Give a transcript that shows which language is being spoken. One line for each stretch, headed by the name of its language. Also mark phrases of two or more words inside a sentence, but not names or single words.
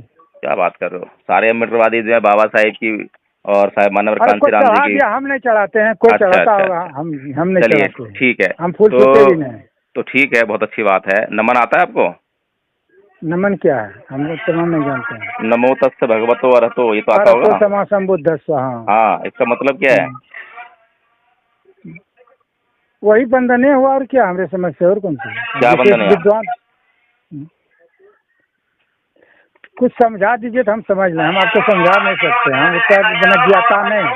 Hindi: क्या बात कर रहे हो? सारे अम्बेडकरवादी जो है बाबा साहेब की और साहेब मानव अरे कोई कांशीराम जी चढ़ा की। दिया, हम नहीं चढ़ाते हैं। कोई अच्छा चढ़ाता अच्छा होगा, अच्छा, हम नहीं चलिए चढ़ाते हैं। ठीक है। हम फूल छूते तो भी नहीं। तो ठीक है, बहुत अच्छी बात है। नमन आता है आपको? नमन क्या है, हम लोग तो नाम नहीं जानते हैं।
Pali: नमो तस्ස भगवतो अरहतो,
Hindi: ये तो आता अरहतो होगा।
Pali: सम्मा सम्बुद्धस्स। हाँ।
Hindi: हाँ, इसका मतलब क्या है? वही बंधने हुआ, और क्या हमारे समझ से, और कौन सी? क्या विशेष बंधन है? विद्वान कुछ समझा दीजिए तो हम समझ लें। हम आपको समझा नहीं सकते, हम उसका बिना ज्ञाता नहीं।